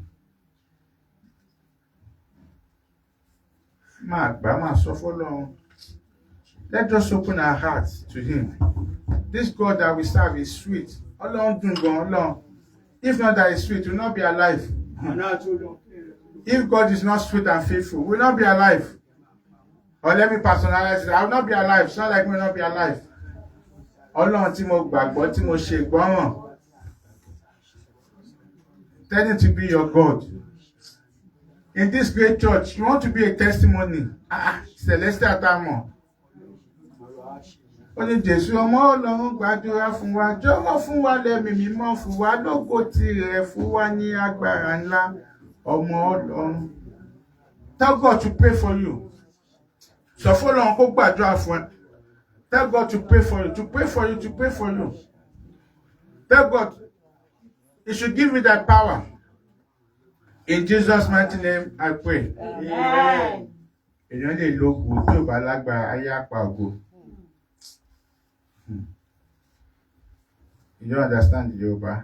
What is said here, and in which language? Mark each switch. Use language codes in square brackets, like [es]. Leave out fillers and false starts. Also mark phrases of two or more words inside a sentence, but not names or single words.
[en] Let us open our hearts to him. This God that we serve is sweet. If not that is sweet, we will not be alive. If God is not sweet and faithful, we will not be alive. Or let me personalize it. I will not be alive. It's not like we will not be alive. [yo] Ọlọ́run tí mo gbàgbọ́, tí mo ṣe ìgbọ́ràn. [en] Tell him to be your God. In this great church, you want to be a testimony. Celestial Tamo. [yo] Ó ní Jésù ọmọ Ọlọ́run gbàdúrà fún wa, jọ̀wọ́ fún wa lẹ́mìí mímọ́ fún wa, lógo tirẹ̀ fún wa ní agbára ńlá ọmọ Ọlọ́run. [en] Tell God to pray for you. [yo] Sọ fún Ọlọ́run kó gbàdúrà fún ẹ. [en] Tell God to pray for you, to pray for you, to pray for you. Tell God, He should give you that power. In Jesus' mighty name, I pray. Amen. You don't understand the Yoruba.